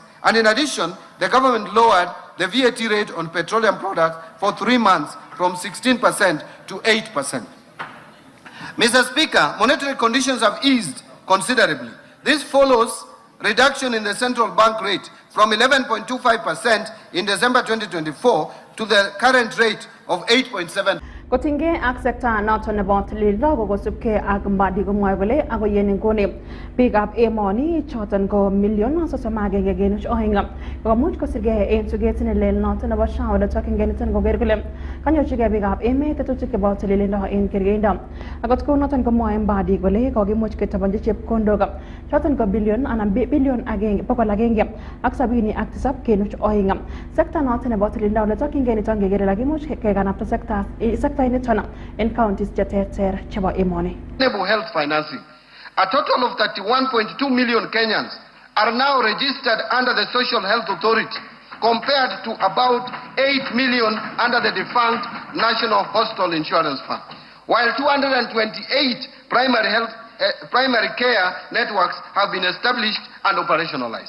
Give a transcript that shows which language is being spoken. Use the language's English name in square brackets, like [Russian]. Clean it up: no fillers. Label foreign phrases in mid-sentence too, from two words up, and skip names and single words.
[English] And in addition, the government lowered the VAT rate on petroleum products for 3 months from 16% to 8%. Mr. Speaker, monetary conditions have eased considerably. This follows reduction in the central bank rate from 11.25% in December 2024 to the current rate of 8.7%. [Kalenjin] Kotinge ak sekta naton nebo tililindo kokosubke ak mbadi komwoe kole ako yen nguni biikab emoni choton ko million sosomagenge kenuch oeng komuch kosirgei en tuget nelel noton nebo SHA ole tokingen niton koker kole kanyorchigei biikab emet tetutik chebo tililindo en kergeindo. Akot kou noton komwoe mbadi kole kokimuch ketobonchi chepkondok choton ko billion anan billion agenge ak 77 kenuch oeng. Sekta noton nebo tililindo ole tokingen niton kekere kakimuch kekanapta sekta in counties cheterter chebo emoni. [English] Health financing. A total of 31.2 million Kenyans are now registered under the Social Health Authority, compared to about 8 million under the defunct National Hospital Insurance Fund, while 228 primary care networks have been established and operationalized.